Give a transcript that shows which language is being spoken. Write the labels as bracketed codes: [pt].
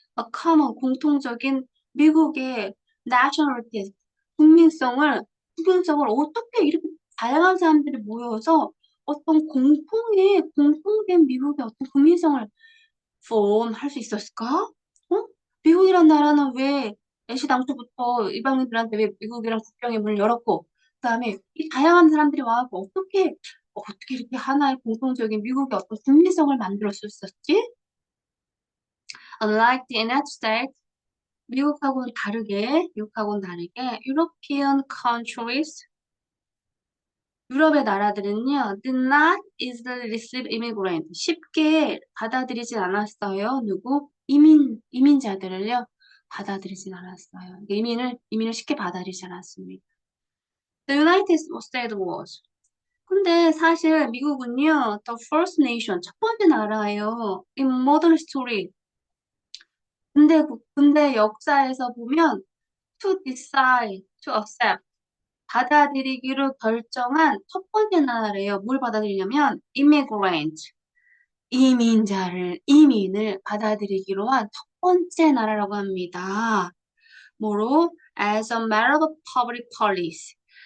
[en] A common, [ko] 공통적인 미국의 nationality, 국민성을 어떻게 이렇게 다양한 사람들이 모여서 어떤 공통된 미국의 어떤 국민성을 할 수 있었을까? 어? 미국이란 나라는 왜 애시당초부터 이방인들한테 왜 미국이랑 국경의 문을 열었고, 그다음에 이 다양한 사람들이 와서 어떻게 이렇게 하나의 공통적인 미국의 어떤 국민성을 만들어 었었지? [en] Unlike the United States, [ko] 미국하고는 다르게, [en] European countries, [ko] 유럽의 나라들은요, [en] did not easily receive immigrant. [ko] 쉽게 받아들이진 않았어요. 이민자들을요, 받아들이진 않았어요. 이민을 쉽게 받아들이지 않았습니다. [en] The United States was. [ko] 근데 사실 미국은요, [en] the first nation, [ko] 첫 번째 나라예요. [en] In modern history. [ko] 근데 역사에서 보면, [en] to decide, to accept. [ko] 받아들이기로 결정한 첫 번째 나라래요. 뭘 받아들이냐면 immigrant, 이민을 받아들이기로 한 첫 번째 나라라고 합니다. 뭐로? [en] As a matter of public policy.